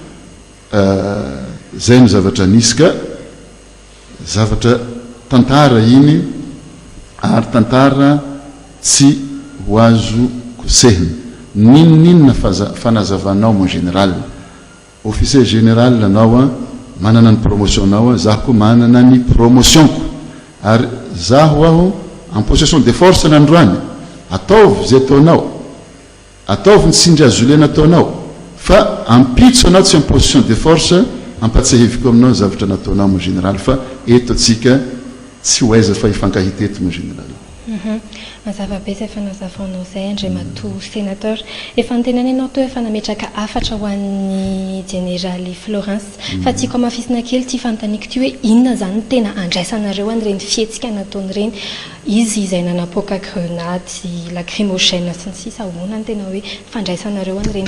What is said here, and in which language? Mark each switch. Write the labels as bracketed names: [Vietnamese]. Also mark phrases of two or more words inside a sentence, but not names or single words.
[Malagasy] zay no zavatra nisika zavatra tantara iny ary tantara tsy ho azo kosehina ninninona fanazavanao [French] mon général officier général [Malagasy] anao manana ny promotion anao zaho koa manana ny promotionko ary zaho aho [French] en possession de force [Malagasy] nandroany ataovy zay ataonao ataovy ny sindry azolena ataonao fa ampitso anao tsy [French] en possession de force [Malagasy] ampatsaheviko aminao zavatra nataonao [French] mon général [Malagasy] fa eto atsika tsy ho aiza fa hifankahita eto [French] mon général [Malagasy] mazava be zay fanazavanao zay André Mato sénateur efa nitenenenao to efa nametraka afatra ho an'ny général Florence fa tiako amafisina kely ty fantaniko ty hoe inona zany tena andraisanareo an'ireny fihetsika nataony reny izy izay nanapoaka grenade sy lacrymogène sy ny sisa ahoana ny tena hoe fandraisanareo an'ireny